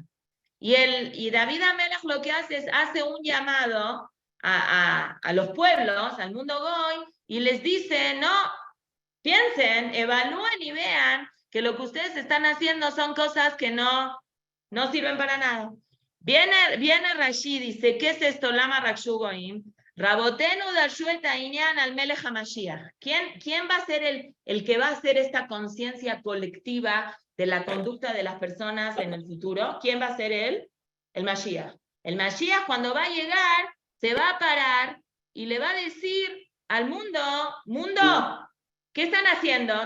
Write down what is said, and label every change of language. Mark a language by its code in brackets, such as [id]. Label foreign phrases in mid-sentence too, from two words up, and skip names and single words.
[es] Y David Amelech lo que hace es hace un llamado a los pueblos, al mundo goy, y les dice, no, piensen, evalúen y vean que lo que ustedes están haciendo son cosas que no sirven para nada. Viene Rashi, dice, ¿qué es esto? [he] למה רגשו גוים. רבותינו דרשו את ענין על מלך המשיח. [es] ¿Quién va a ser el que va a hacer esta conciencia colectiva de la conducta de las personas en el futuro? ¿Quién va a ser él? El Mashiach. El Mashiach, cuando va a llegar, se va a parar y le va a decir al mundo, ¿qué están haciendo?